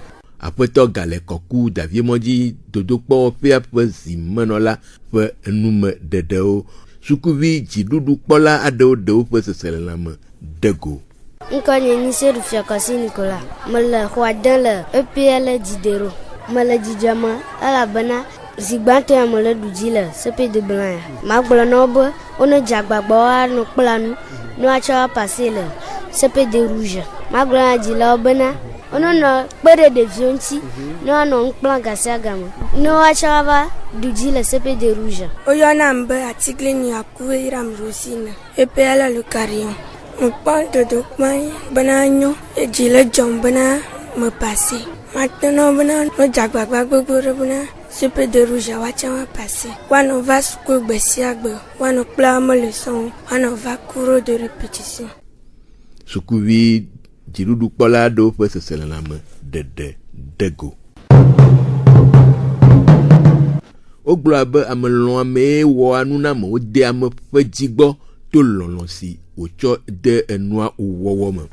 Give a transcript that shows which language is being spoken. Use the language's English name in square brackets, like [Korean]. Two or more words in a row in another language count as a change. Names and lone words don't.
[Ewe] Aƒetɔ Gale Kɔku Daviemɔdzi dodokpɔ wɔƒea ƒe zimenɔla ƒe enumeɖeɖewo. Sukuvi dziɖuɖukpɔla aɖewo ɖe woƒe seselelãme de go. Ŋkɔ nye Nise Rufiakasi Nicolas. Mele xɔa de le EPL Dzidero. Mele dzidzɔ me elabena zi gbãtɔ ya mele ɖu dzi le [French] CP de blanc [Ewe] ya. Magblɔ na wo be wone dze agbagba woanɔ kpla nu ne woatsɔ apase le [French] CP de rouge. [Ewe] Magblɔ na dzilawo bena wonɔ kpe ɖe ɖeviwo ŋuti ne woanɔ nu kpla gasia game ne woatsɔ ava ɖu dzi le [French] CP de rouge. [Ewe] Woyɔnam be atiglinyi Akuwe Iram Rosine EPL le Carillon. Mekpɔ dodokpɔ bena nyo edzi le dzɔm bena me pase. Maintenant bena no dze agbagba gbogbo ɖe bena [French] CP de rouge [Ewe] woatsɔ wa pase. Woanɔ va suku gbe sia gbe woanɔ kpla ame leçon woanɔ va [French] cours de répétition. [Ewe] Sukuvi dziɖuɖukpɔla aɖewo ƒe seselelãme ɖeɖe de go. Wogblɔ be amelɔ̃amee wɔa nu na amewo de ame ƒe dzigbɔ to lɔlɔ̃ si wotsɔ de enua wɔwɔ me.